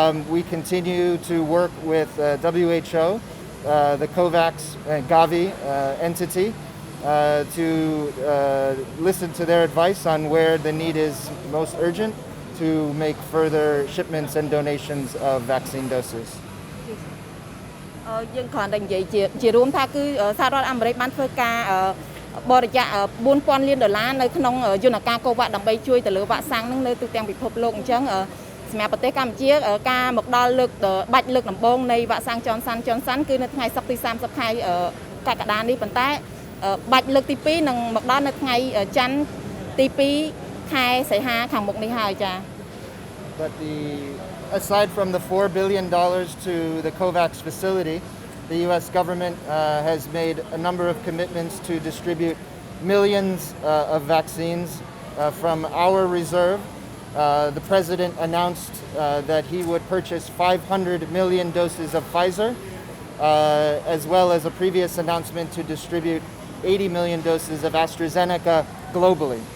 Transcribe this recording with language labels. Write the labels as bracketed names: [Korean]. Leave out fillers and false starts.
[English] We continue to work with WHO, the COVAX Gavi entity, to listen to their advice on where the need is most urgent to make further shipments and donations of vaccine doses. [Khmer] យើងគ្រាន់តែនិយាយជារួមថាគឺសហរដ្ឋអាមេរិកបានធ្វើការបរិច្ចាគ$4,000 លាននៅក្នុងយន្តការ COVAX ដើម្បីជួយទៅលើវ៉ាក់សាំងនឹងនៅទូទាំងពិភពលោកអញ្ចឹងសម្រាប់ប្រទេសកម្ពុជាការមកដល់បាច់លើកដំបូងនៃវ៉ាក់សាំង Johnson Johnson គឺនៅថ្ងៃសុក្រទី30ខែកក្កដានេះប៉ុន្តែបាច់លើកទី2នឹងមកដល់នៅថ្ងៃច័ន្ទទី2ខែសីហាខាងមុខនេះហើយចា៎ [English] But aside from the $4 billion to the COVAX facility, the U.S. government has made a number of commitments to distribute millions of vaccines from our reserve. The president announced that he would purchase 500 million doses of Pfizer, as well as a previous announcement to distribute 80 million doses of AstraZeneca globally.